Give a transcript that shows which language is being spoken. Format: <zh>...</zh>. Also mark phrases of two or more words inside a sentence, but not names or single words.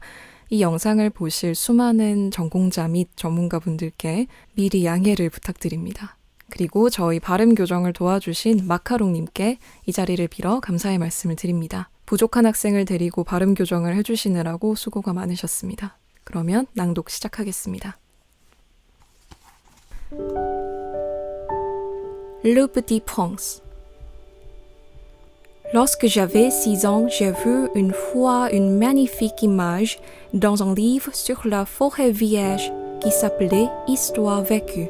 <ko>이 영상을 보실 수많은 전공자 및 전문가분들께 미리 양해를 부탁드립니다. 그리고 저희 발음 교정을 도와주신 마카롱님께 이 자리를 빌어 감사의 말씀을 드립니다. 부족한 학생을 데리고 발음 교정을 해주시느라고 수고가 많으셨습니다. 그러면 낭독 시작하겠습니다.</ko> <fr>Le Petit Prince. Lorsque j'avais 6 ans, j'ai vu une fois une magnifique image dans un livre sur la forêt vierge qui s'appelait Histoire vécue.</fr>